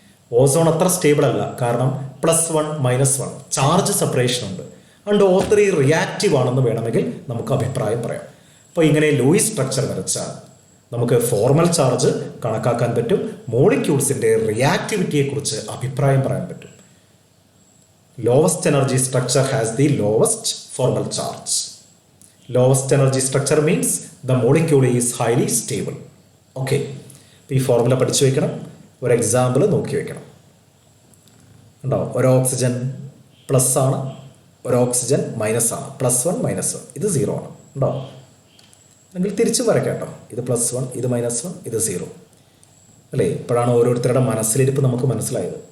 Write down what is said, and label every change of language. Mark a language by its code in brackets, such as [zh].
[ml] Ozone അത്ര stable അല്ല, കാരണം +1 - 1 ചാർജ് സെപ്പറേഷൻ ഉണ്ട്. അതുകൊണ്ട് O3 റിയാക്റ്റീവ് ആണെന്ന് വേണമെങ്കിൽ നമുക്ക് അഭിപ്രായം പറയാം. അപ്പോൾ ഇങ്ങനെ ലൂയിസ് സ്ട്രക്ചർ വരച്ചാൽ നമുക്ക് ഫോർമൽ ചാർജ് കണക്കാക്കാൻ പറ്റും, മോളിക്യൂൾസിൻ്റെ റിയാക്ടിവിറ്റിയെക്കുറിച്ച് അഭിപ്രായം പറയാൻ പറ്റും. [en] Lowest energy structure has the lowest formal charge. Lowest energy structure means the molecule is highly stable. [ml] Okay, അപ്പോൾ ഈ ഫോർമുല പഠിച്ചു വയ്ക്കണം. ഒരു എക്സാമ്പിൾ നോക്കി വയ്ക്കണം. ഉണ്ടോ, ഒരു ഓക്സിജൻ പ്ലസ് ആണ്, ഒരു ഓക്സിജൻ മൈനസ് ആണ്. +1 -1 ഇത് 0 ആണ്. ഉണ്ടോ, അല്ലെങ്കിൽ തിരിച്ചു വരയ്ക്കാം കേട്ടോ. ഇത് +1, ഇത് -1, ഇത് 0 അല്ലേ. ഇപ്പോഴാണ് ഓരോരുത്തരുടെ മനസ്സിലിരിപ്പ് നമുക്ക് മനസ്സിലായത്.